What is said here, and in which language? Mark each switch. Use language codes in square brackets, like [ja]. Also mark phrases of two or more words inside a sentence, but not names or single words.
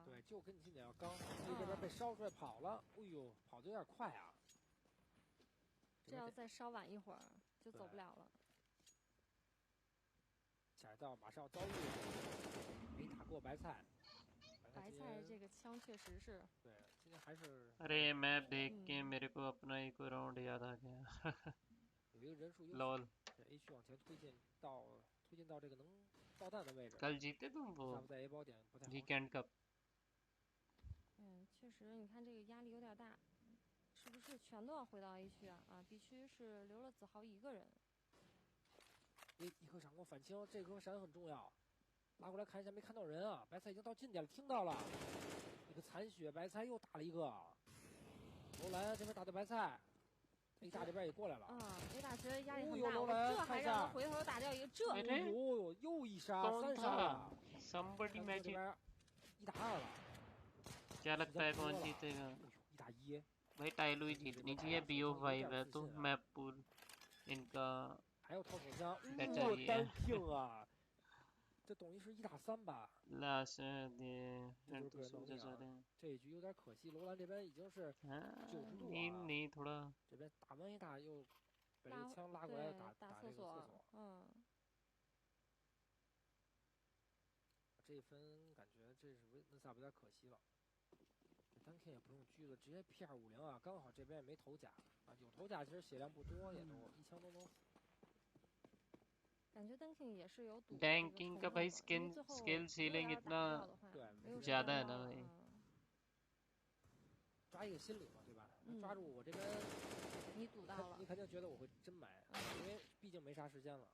[zh] 对，就跟你近点要刚，所以这边被烧出来跑了。哎呦，跑得有点快啊！这要再稍晚一会儿就走不了了。下水道马上要遭遇，没打过白菜。白菜这个枪确实是。对，今天还是。 [hi] अरे मैं देख के मेरे को अपना एक राउंड याद आ गया。 [zh] 有一个人数优势。 LOL。 A 区往前推进到这个能爆弹的位置。 [hi] कल जीते तुम वो [zh] 在 A 包点不太好。 Weekend Cup。确实，你看这个压力有点大，是不是全都要回到 A 区啊？B 区是留了子豪1个人。一颗闪光反清，这颗闪很重要。拉过来看一下，没看到人啊！白菜已经到近点了，听到了，一个残血，白菜又打了一个。楼兰这边打的白菜，A 大这边也过来了。 A 大其实压力很大，这还让他回头打掉一个，这。哎呦，又1杀，3杀了。 [en] Somebody magic。 [zh] 这边1打2了。 [hi] क्या लगता है कौन जीतेगा? [zh] 1打1。 [hi] भाई टाइलो ही जीतनी चाहिए। BO5 है तो [en] map pool [hi] इनका। [zh] 还有套手枪，单听啊！这等于是1打3吧。这一局有点可惜，楼兰这边已经是90度了。这边打完一打又把这枪拉过来打这个厕所。这一分感觉这是温萨布有点可惜了。单 K 也不用狙了，直接 P250啊，刚好这边也没头甲啊，有头甲其实血量不多，也都1枪都能死。感觉单 K 也是有赌。 [hi] Tanking का भाई [en] skill ceiling [hi] इतना ज़्यादा है ना भाई। [zh] 抓一个心理嘛，对吧？抓住我这边，你赌到了，你肯定觉得我会真买，因为毕竟没啥时间了。